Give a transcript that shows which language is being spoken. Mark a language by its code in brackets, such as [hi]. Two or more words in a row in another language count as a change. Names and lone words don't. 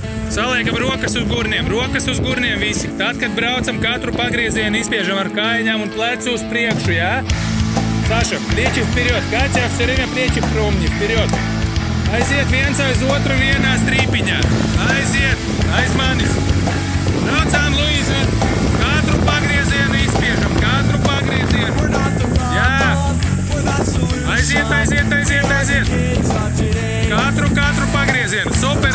[lv] Saliekam rokas uz gurniem visi. Tad, kad braucam, katru pagriezienu izspiežam ar kājām un plecu uz priekšu, jā? [ru] Saša, plieči vперед, Katja все время плечи в промни, вперед. [lv] Aiziet viens aiz otru vienā strīpiņā. Aiziet, aiz manis. Braucām, Luīza. Katru pagriezienu izspiežam, katru pagriezienu. Jā. Aiziet. Katru pagriezienu. Super.